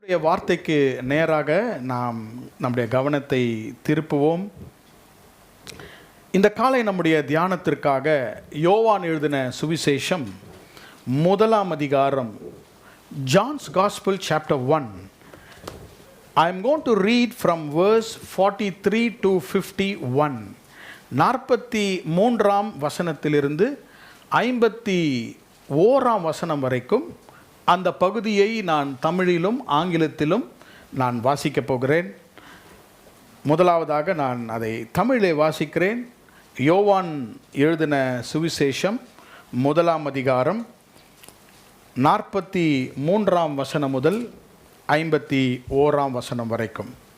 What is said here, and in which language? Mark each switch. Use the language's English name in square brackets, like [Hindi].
[Tamil] வார்த்தைக்கு நேராக நாம் நம்முடைய கவனத்தை திருப்புவோம். இந்த காலை நம்முடைய தியானத்திற்காக யோவான் எழுதின சுவிசேஷம் 1 அதிகாரம், [English] John's Gospel chapter 1. I am going to read from verse 43 to 51. [Tamil] 43ஆம் வசனத்திலிருந்து 51ஆம் வசனம் வரைக்கும் அந்த பகுதியை நான் தமிழிலும் ஆங்கிலத்திலும் நான் வாசிக்கப் போகிறேன். முதலாவதாக நான் அதை தமிழிலே வாசிக்கிறேன். யோவான் எழுதின சுவிசேஷம் 1 அதிகாரம் 43ஆம் வசனம் முதல் 51ஆம் வசனம் வரைக்கும்.